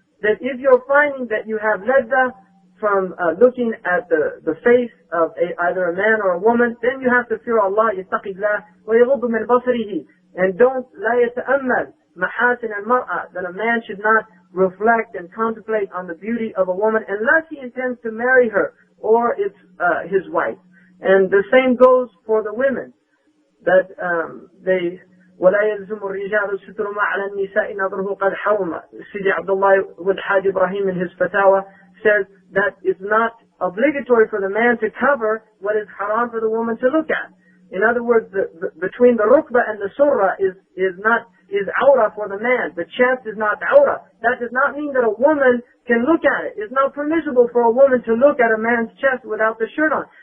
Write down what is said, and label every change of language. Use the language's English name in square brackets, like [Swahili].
[English] That if you're finding that you have ladda from looking at the face of either a man or a woman, then you have to fear Allah, [Arabic] yattaqillah, wa yaghuddu min basarihi. [English] And don't [Arabic] la yata'ammal mahasin al-mar'a, [English] that a man should not reflect and contemplate on the beauty of a woman unless he intends to marry her or it's his wife. And the same goes for the women, that they [Arabic] ولا يلزم الرجال الستر ما على النساء نظره قد حرم. [English] Sidi Abdullah with Hajj Ibrahim in his fatawa says that it's not obligatory for the man to cover what is haram for the woman to look at. In other words, between the rukbah and the surah is awrah for the man. The chest is not awrah. That does not mean that a woman can look at it. It's not permissible for a woman to look at a man's chest without the shirt on.